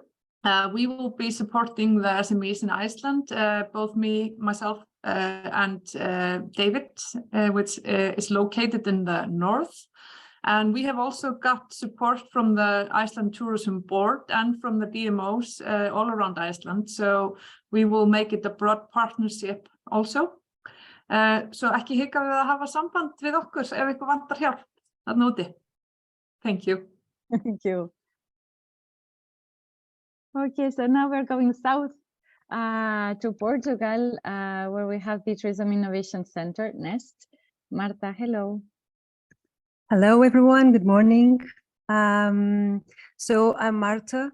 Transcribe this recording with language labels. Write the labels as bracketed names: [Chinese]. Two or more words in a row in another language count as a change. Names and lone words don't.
[English] We will be supporting the SMEs in Iceland, both myself and David, which is located in the north. And we have also got support from the Iceland Tourism Board and from the DMOs all around Iceland. So we will make it a broad partnership also. [Icelandic] So ekki hika við að hafa samband við okkur ef ykkur vantar hjálp þarna úti. [English] Thank you. Thank you. Okay, so now we're going south to Portugal, where we have the Tourism Innovation Center, NEST. Marta, hello. Hello, everyone. Good morning. So I'm Marta.